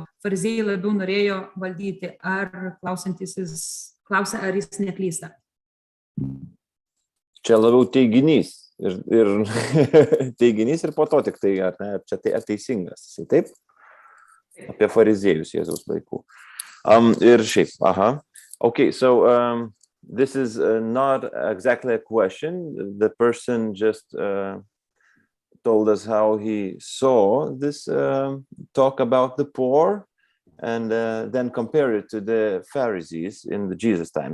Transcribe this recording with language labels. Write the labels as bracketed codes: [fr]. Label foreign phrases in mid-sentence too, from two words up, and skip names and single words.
[lt] Fariziejai labiau norėjo valdyti. Ar klausantysis klausia, ar jis neklysta? Čia labiau teiginys. Ir teiginys ir po to tik tai, ar ne, čia tai teisingas. Taip? Apie fariziejus Jėzaus laikų. Ir šiaip, [en] Okay, so this is not exactly a question. The person just told us how he saw this talk about the poor and then compare it to the Pharisees in the Jesus time.